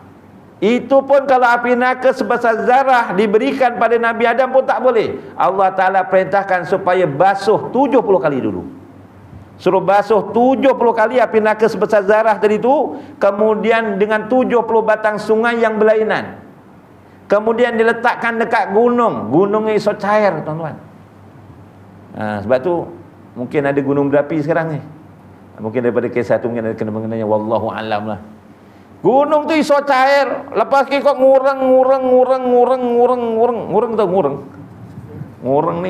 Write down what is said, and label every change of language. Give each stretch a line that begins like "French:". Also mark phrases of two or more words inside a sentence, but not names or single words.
Malay: Itu pun kalau api neraka sebesar zarah diberikan pada Nabi Adam pun tak boleh. Allah Ta'ala perintahkan supaya basuh 70 kali dulu. Suruh basuh 70 kali api neraka sebesar zarah tadi tu, kemudian dengan 70 batang sungai yang berlainan. Kemudian diletakkan dekat gunung. Gunungnya iso cair, tuan-tuan. Sebab tu mungkin ada gunung berapi sekarang ni. Mungkin daripada kisah tu mungkin ada kena-mengenanya, wallahu alam lah. Gunung tu iso cair, lepas ke kau ngurang ni.